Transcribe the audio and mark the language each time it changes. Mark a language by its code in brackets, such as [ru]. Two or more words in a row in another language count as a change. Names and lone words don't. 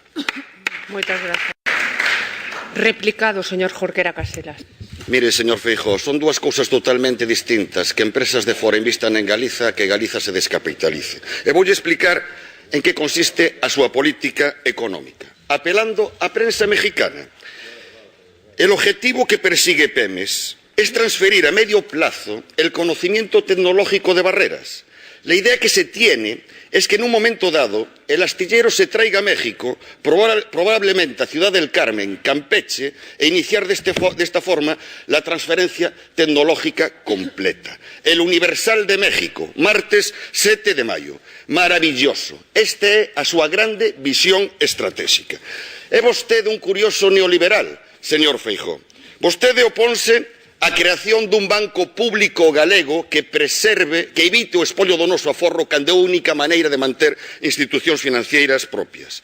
[gl] Moitas gracias. Replicado, señor Jorquera Caselas. Mire, señor Feijóo, son dúas cousas totalmente distintas que empresas de fora invistan en Galiza que Galiza se descapitalice. E voulle explicar en que consiste a súa política económica. Apelando á prensa mexicana, [es] el objetivo que persigue Pemex es transferir a medio plazo el conocimiento tecnológico de Barreras. La idea que se tiene es que en un momento dado el astillero se traiga a México, probablemente a Ciudad del Carmen, Campeche, e iniciar de esta forma la transferencia tecnológica completa. El Universal de México, martes 7 de maio. [gl] Maravilloso. Esta é a súa grande visión estratégica. É vostede un curioso neoliberal, señor Feijóo. Vostede oponse a creación dun banco público galego que preserve, que evite o espolio do noso aforro cando é a única maneira de manter institucións financeiras propias.